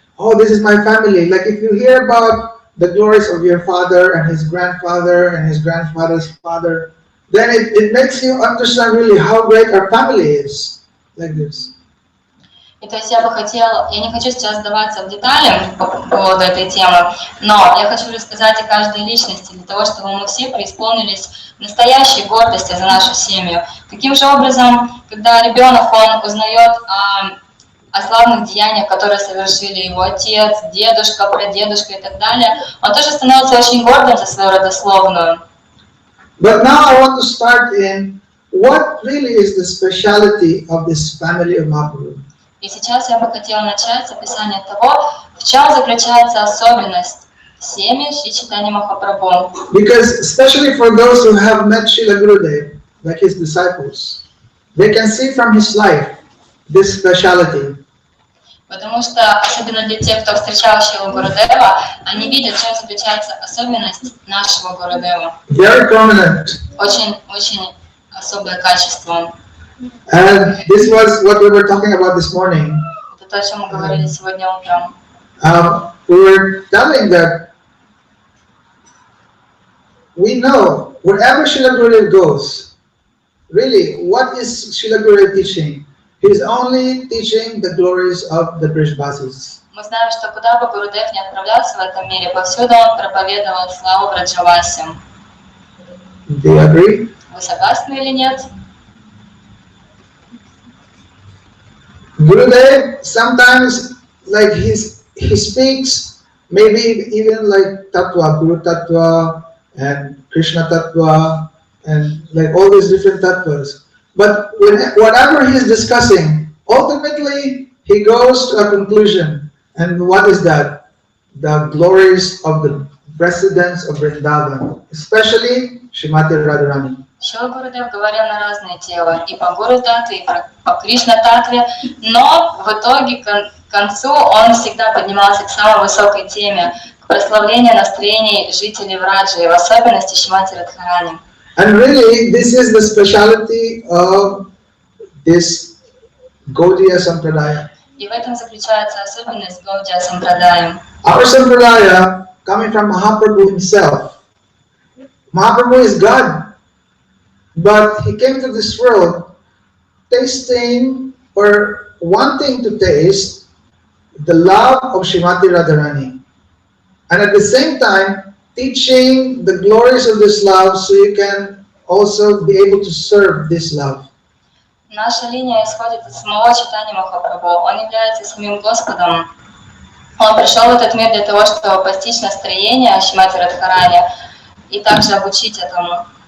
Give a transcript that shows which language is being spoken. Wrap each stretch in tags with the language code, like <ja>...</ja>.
<en>Oh, this is my family. Like if you hear about the glories of your father and his grandfather and his grandfather's father, then it makes you understand really how great our family is, like this.</en> <ru>И то есть я не хочу сейчас вдаваться в детали по поводу этой темы, но я хочу рассказать о каждой личности, для того, чтобы мы все преисполнились настоящей гордости за нашу семью. Таким же образом, когда ребенок, он узнает о славных деяниях, которые совершили его отец, дедушка, прадедушка и так далее, он тоже становится очень гордым за свою родословную.</ru> <en>But now I want to start in what really is the speciality of this family of Mahaprabhu.</en> <ru>И сейчас я бы хотела начать с описания того, в чем заключается особенность семьи Шри Чайтанья Махапрабху.</ru> <en>Because especially for those who have met Srila Gurudev, like his disciples, they can see from his life this speciality.</en> <ru>Потому что, особенно для тех, кто встречал Шрилу Гурудева, они видят, в чем заключается особенность нашего Гурудева.</ru> <en>Very prominent.</en> <ru>Очень особое качество.</ru> <en>And this was what we were talking about this morning.</en> <ru>Это то, о чем мы говорили сегодня утром.</ru> <en>We were telling that we know wherever Srila Gurudev goes, really, what is Srila Gurudev teaching? He is only teaching the glories of the Brijvasis.</en> <ru>Мы знаем, что куда бы Гурудев не отправлялся в этом мире, повсюду он проповедовал славу Браджавасям.</ru> <en>Do you agree?</en> <ru>Вы согласны или нет?</ru> <en>Gurudev sometimes he speaks maybe even like Tattva, Guru Tattva and Krishna Tattva and all these different tattvas. But whatever he is discussing, ultimately he goes to a conclusion. And what is that? The glories of the residents of Vrindavan, especially Srimati Radharani.</en> <ru>Шрила Гурудев говорил на разные темы, и по Гуру Татве, и по Кришна Татве, но в итоге к концу он всегда поднимался к самой высокой теме, к прославлению настроений жителей Враджи, и в особенности Шримати Радхарани.</ru> <en>And really, this is the speciality of this Gaudiya Sampradaya.</en> <ru>И в этом заключается особенность Гаудия Сампрадая.</ru> <en>Our Sampradaya, coming from Mahaprabhu himself, Mahaprabhu is God, but he came to this world tasting or wanting to taste the love of Srimati Radharani, and at the same time teaching the glories of this love so you can also be able to serve this love.</en> <ru>Наша линия исходит из самого Чайтаньи Махапрабху. Он является самим Господом. Он пришел в этот мир для того, чтобы постичь настроение Шримати Радхарани и также обучить этому.</ru>